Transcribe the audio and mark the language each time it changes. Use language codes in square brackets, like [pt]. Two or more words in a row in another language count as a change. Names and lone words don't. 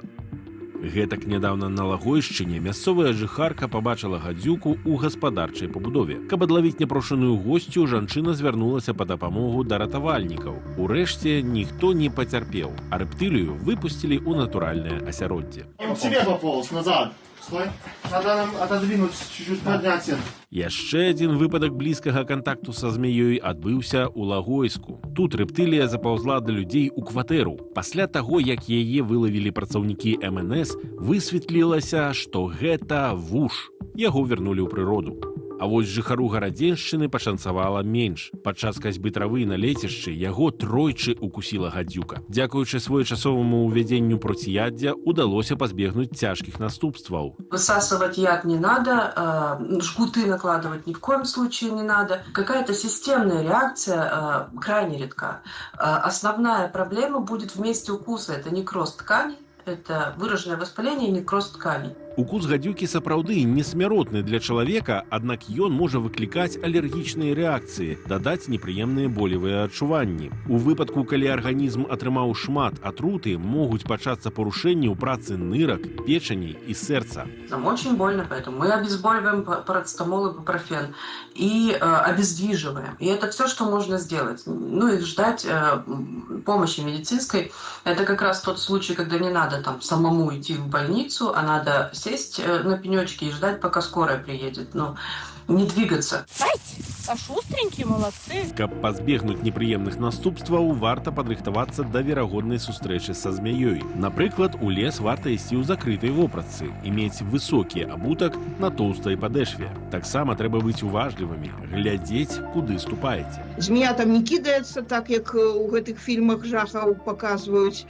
[be] Гэтак нядаўна на Лагойшчыне мясцовая жыхарка пабачыла гадзюку ў гаспадарчай пабудове. Каб адлавіць няпрошаную госцю, жанчына звярнулася па дапамогу да ратавальнікаў. Урэшце ніхто не пацярпеў, а рэптылію выпусцілі ў натуральнае асяроддзе. [ru] Тебе пополз назад. Стой. Надо нам отодвинуть, чуть-чуть поднять. [be] Яшчэ адзін выпадак блізкага кантакту са змеёй адбыўся ў Лагойску. Тут рэптылія запаўзла да людзей у кватэру. Пасля таго, як яе вылавілі працаўнікі МНС, высветлілася, што гэта вуж. Яго вярнулі ў прыроду. А вось жыхару гарадзеншчыны пашанцавала менш. Падчас касьбы травы на лецішчы яго тройчы укусіла гадзюка. Дзякуючы своечасоваму ўвядзенню процыяддзя удалося пазбегнуць цяжкіх наступстваў. [ru] Высасывать яд не надо, жгуты накладывать ни в коем случае не надо. Какая-то системная реакция крайне редка. Основная проблема будет в месте укуса. Это некроз тканей, это выраженное воспаление и некроз тканей. [be] Укус гадюкі сапраўды не смяротны для чалавека, аднак ён можа выклікаць алергічныя рэакцыі, дадаць непрыемныя болевыя адчуванні. У выпадку, калі арганізм атрымаў шмат атруты, могуць пачацца парушэнні ў працы нырак, печані і сэрца. [ru] Нам очень больно, поэтому мы обезболиваем парацетамол и бупрофен и обездвиживаем. И это все, что можно сделать. Ну и ждать помощи медицинской. Это как раз тот случай, когда не надо там самому идти в больницу, а надо сесть на пенечке и ждать, пока скорая приедет. Ну, не двигаться. А шустренькие, молодцы. [be] Каб пазбегнуць непрыемных наступстваў, варта падрыхтавацца да верагоднай сустрэчы са змяёй. Напрыклад, у лес варта ісці ў закрытай вопратцы, мець высокі абутак на тоўстай падэшве. Таксама трэба быць уважлівымі, глядзець, куды ступаеце. Змея там не кідаецца, так як у гэтых фільмах жахаў паказваюць.